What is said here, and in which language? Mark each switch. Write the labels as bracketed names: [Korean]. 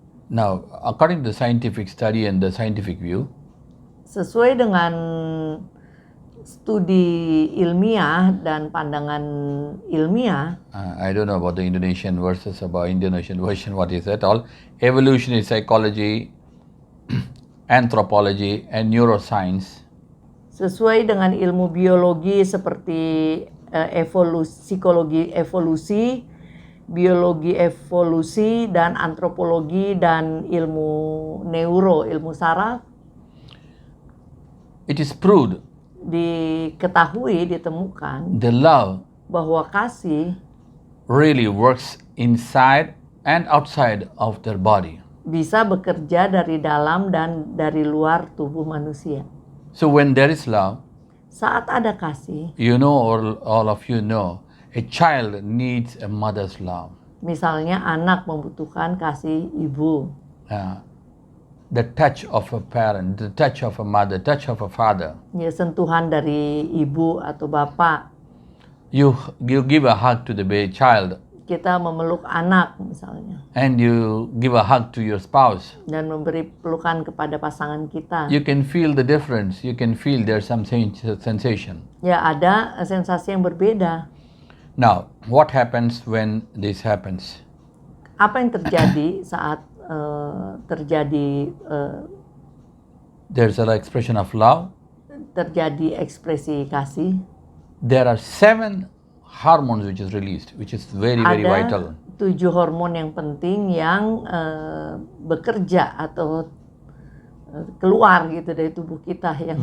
[English] Now, according to the scientific study and the scientific view, [Indonesian] Sesuai dengan studi ilmiah dan pandangan ilmiah, [English] I don't know about the Indonesian versus about Indonesian version, what is that all? Evolutionary psychology, anthropology, and neuroscience. [Indonesian] sesuai dengan ilmu biologi seperti psikologi evolusi, biologi evolusi, dan antropologi dan ilmu neuro, ilmu saraf, [English] It is proved [Indonesian] diketahui, ditemukan [English] the love [Indonesian] bahwa kasih [English] really works inside and outside of their body. [Indonesian] bisa bekerja dari dalam dan dari luar tubuh manusia. [English] So when there is love, [Indonesian] Saat ada kasih, [English] you know, or all of you know, a child needs a mother's love. [Indonesian] misalnya anak membutuhkan kasih ibu, [English] The touch of a parent, the touch of a mother, touch of a father. [Indonesian] ya sentuhan dari ibu atau bapak. [English] You give a hug to the child, [Indonesian] Kita memeluk anak misalnya [English] and you give a hug to your spouse. [Indonesian] dan memberi pelukan kepada pasangan kita. [English] You can feel the difference. You can feel there's some sensation. [Indonesian] Ya ada sensasi yang berbeda. [English] Now, what happens when this happens? [Indonesian] Apa yang terjadi saat terjadi [English] There's an expression of love. [Indonesian] terjadi ekspresi kasih? [English] There are 7 hormones which is released, which is very, very vital. [Indonesian] Ada 7 hormon yang penting yang bekerja atau keluar gitu dari tubuh kita yang